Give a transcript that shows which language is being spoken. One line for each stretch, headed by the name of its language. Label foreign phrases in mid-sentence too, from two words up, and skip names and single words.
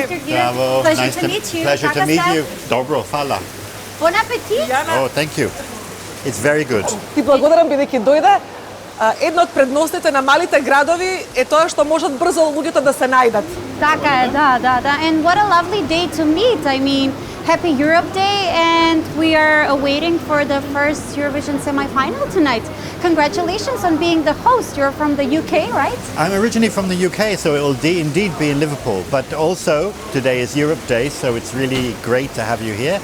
English: Bravo. Nice to meet you. Pleasure to meet you.
Croatian: Dobro, hvala.
French: Bon appetit.
English: Oh, thank you. It's very good.
Macedonian: Ти благодарам бидејќи дојде. Едно од предностите на малите градови е тоа што можат брзо луѓето да се најдат. Така е, да.
English: And what a lovely day to meet. I mean, happy Europe Day, and we are awaiting for the first Eurovision semi-final tonight. Congratulations on being the host. You're from the UK, right? I'm originally from the UK, so it will indeed be in Liverpool. But also, today is Europe Day, so it's really great to have you here.